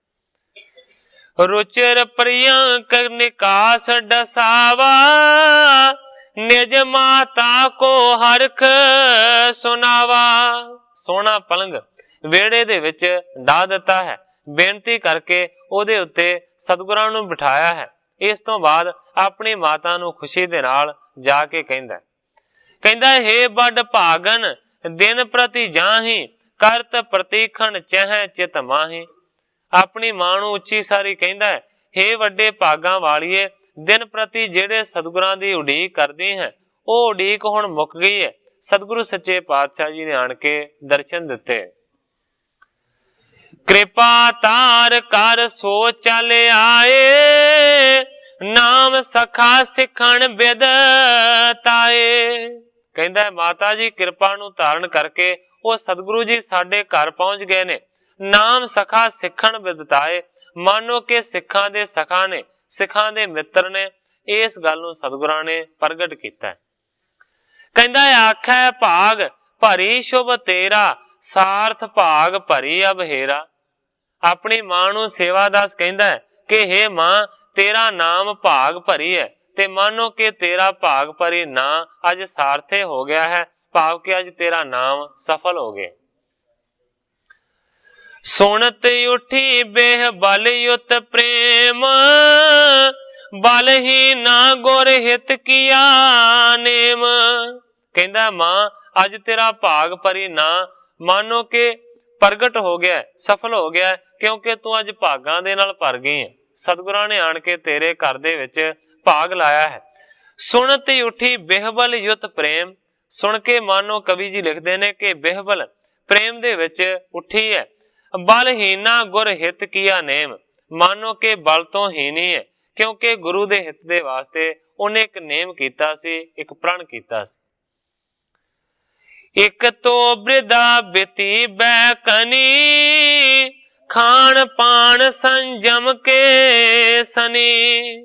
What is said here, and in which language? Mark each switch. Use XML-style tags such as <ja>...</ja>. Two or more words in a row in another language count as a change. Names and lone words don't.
<bra>रुचिर प्रियंक निकास डसावा, निज माता को हरख सुनावा।</bra> <pa>ਸੋਨਾ ਪਲੰਗ ਵੇਹੜੇ ਦੇ ਵਿੱਚ ਡਾਹ ਦਿੱਤਾ ਹੈ, ਬੇਨਤੀ ਕਰਕੇ ਓਹਦੇ ਉੱਤੇ ਸਤਿਗੁਰਾਂ ਨੂੰ ਬਿਠਾਇਆ ਹੈ। ਇਸ ਤੋਂ ਬਾਅਦ ਆਪਣੀ ਮਾਤਾ ਨੂੰ ਖੁਸ਼ੀ ਦੇ ਨਾਲ ਜਾਕੇ ਕਹਿੰਦਾ</pa> <bra>हे बड़ भागन, दिन प्रति जाही, करत प्रतीखण चह चित माही।</bra> <pa>ਆਪਣੀ ਮਾਂ ਨੂੰ ਉੱਚੀ ਸਾਰੀ ਕਹਿੰਦਾ ਹੈ, ਹੇ ਵੱਡੇ ਭਾਗਾਂ ਵਾਲੀਏ, ਦਿਨ ਪ੍ਰਤੀ ਜਿਹੜੇ ਸਤਿਗੁਰਾਂ ਦੀ ਉਡੀਕ ਕਰਦੀ ਹੈ, ਉਹ ਉਡੀਕ ਹੁਣ ਮੁੱਕ ਗਈ ਹੈ। ਸਤਿਗੁਰੂ ਸੱਚੇ ਪਾਤਸ਼ਾਹ ਜੀ ਨੇ ਆਣ ਕੇ ਦਰਸ਼ਨ ਦਿੱਤੇ।</pa> <bra>कृपा तार कर सो चल आए, नाम सखा सिखण बिद ताए।</bra> <pa>ਕਹਿੰਦਾ ਮਾਤਾ ਜੀ ਕਿਰਪਾ ਨੂੰ ਧਾਰਨ ਕਰਕੇ ਉਹ ਸਤਿਗੁਰੂ ਜੀ ਸਾਡੇ ਘਰ ਪਹੁੰਚ ਗਏ ਨੇ,</pa> <bra>नाम सखा सिखण बिद ताए।</bra> <pa>ਮਾਨੋ ਕੇ ਸਿੱਖਾਂ ਦੇ ਸਖਾ ਨੇ, ਸਿੱਖਾਂ ਦੇ ਮਿੱਤਰ ਨੇ, ਇਸ ਗੱਲ ਨੂੰ ਸਤਿਗੁਰਾਂ ਨੇ ਪ੍ਰਗਟ ਕੀਤਾ ਹੈ।</pa> <bra>कहंदा आखै भाग भरी शुभ तेरा, सार्थ भाग भरी अब हेरा।</bra> <pa>ਆਪਣੀ ਮਾਂ ਨੂੰ ਸੇਵਾਦਾਸ ਕਹਿੰਦਾ ਹੈ ਕਿ ਹੇ ਮਾਂ, ਤੇਰਾ ਨਾਮ ਭਾਗ ਭਰੀ ਹੈ, ਤੇ ਮਾਨੋ ਕੇ ਤੇਰਾ ਭਾਗ ਭਰੀ ਨਾ ਅੱਜ ਸਾਰਥੇ ਹੋ ਗਿਆ ਹੈ, ਭਾਵ ਕੇ ਅੱਜ ਤੇਰਾ ਨਾਮ ਸਫਲ ਹੋ ਗਿਆ।</pa> <bra>सुनत उठी बेह बल युत प्रेम, बल ही ना गुर हित किया नेम।</bra> <pa>ਕਹਿੰਦਾ ਮਾਂ ਅੱਜ ਤੇਰਾ ਭਾਗ ਭਰੀ ਨਾ ਮਾਨੋ ਕੇ ਪ੍ਰਗਟ ਹੋ ਗਿਆ, ਸਫਲ ਹੋ ਗਿਆ, ਕਿਉਂਕਿ ਤੂੰ ਅੱਜ ਭਾਗਾਂ ਦੇ ਨਾਲ ਭਰ ਗਈ ਹੈ। ਸਤਿਗੁਰਾਂ ਨੇ ਆਣ ਕੇ ਤੇਰੇ ਘਰ ਦੇ ਵਿੱਚ ਭਾਗ ਲਾਇਆ ਹੈ।</pa> <bra>सुनत उठी बेहबल युत प्रेम,</bra> <pa>ਸੁਣ ਕੇ ਮਾਨੋ ਕਵੀ ਜੀ ਲਿਖਦੇ ਨੇ ਕਿ ਬਿਹਬਲ ਪ੍ਰੇਮ ਦੇ ਵਿੱਚ ਉੱਠੀ ਹੈ।</pa> <bra>ਬਲਹੀਨਾ ਗੁਰ ਹਿਤ ਕੀਆ ਨੇਮ,</bra> <pa>ਮਾਨੋ ਕਿ ਬਲ ਤੋਂ ਹੀਨੀ ਹੈ, ਕਿਉਂਕਿ ਗੁਰੂ ਦੇ ਹਿੱਤ ਦੇ ਵਾਸਤੇ ਉਹਨੇ ਇੱਕ ਨੇਮ ਕੀਤਾ ਸੀ, ਇੱਕ ਪ੍ਰਣ ਕੀਤਾ ਸੀ।</pa> <bra>ਇੱਕ ਤੋ ਬ੍ਰਿਦਾ ਬਿਤੀ ਬੈਕਨੀ, ਖਾਣ ਪਾਣ ਸੰਜਮ ਕੇ ਸਨੀ।</bra>